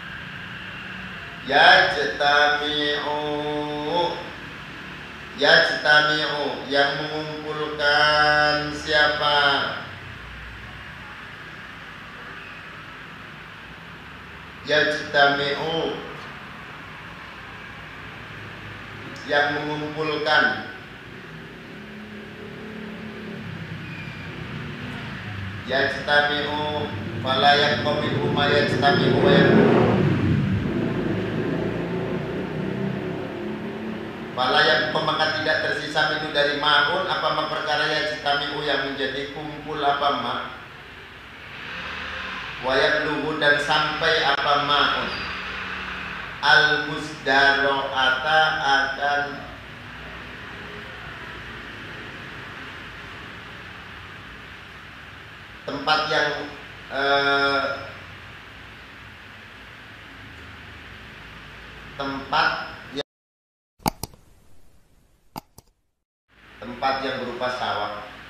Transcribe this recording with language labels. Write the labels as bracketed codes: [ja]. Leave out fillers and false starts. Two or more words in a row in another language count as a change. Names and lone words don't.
[id] Yajtami'u yang mengumpulkan siapa? Yajtami'u yang mengumpulkan. [ar] يجتمع فلا يبقيه ما يجتمع فلا يبقيه [id] maka tidak tersisa minhu dari ma'un apa perkara yajtami'u yang menjadi kumpul apa ma wayabluhu dan sampai apa [ar] ماء المزدرعة [id] akan tempat yang berupa sawah.